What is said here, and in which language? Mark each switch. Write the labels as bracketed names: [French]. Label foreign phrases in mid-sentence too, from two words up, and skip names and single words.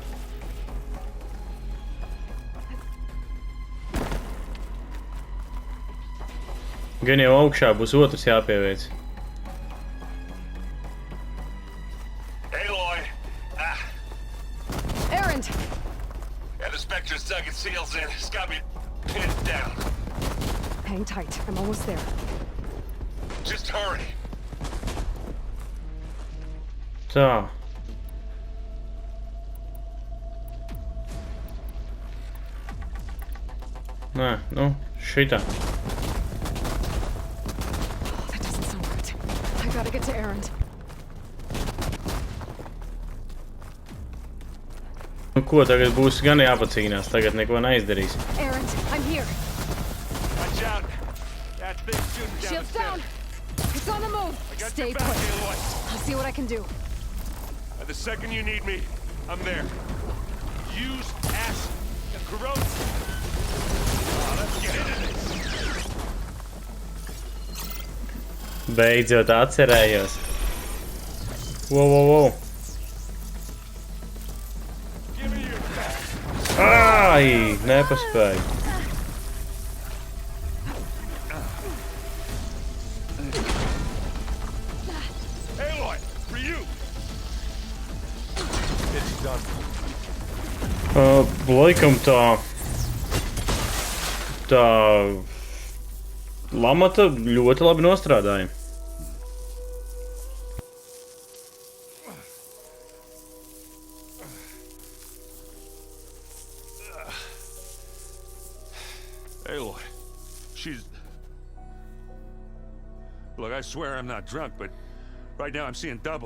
[Latvian] Gan jau augšā būs otrs jāpieveic. [English] Aloy! Erend! Yeah, the Spectre's dug its heels in. It's got me pinned down. Hang tight. I'm almost there. Just hurry. [Latvian] Tā. Nē, nu, šitā. [English] Oh, that doesn't sound good. I gotta get to Erend. [Latvian] Nu, ko tagad būs gan jāpacīnās, tagad neko neizdarīs. [English] Erend, I'm here. Watch out. That thing's shooting down Shields the down. stairs. It's on the move. I got Stay your back, put. Aloy. I'll see what I can do. The second you need me, I'm there. Use acid and corrode. Let's get into this. [Latvian] Beidzot atcerējos. [English] Wow. Give me your back. [Latvian] Ai, nepaspēju. [English] Aloy, for you. It's done. [Latvian] Laikam tā lamata ļoti labi nostrādāja. [English] Aloy, she's... Look, I swear I'm not drunk, but right now I'm seeing double.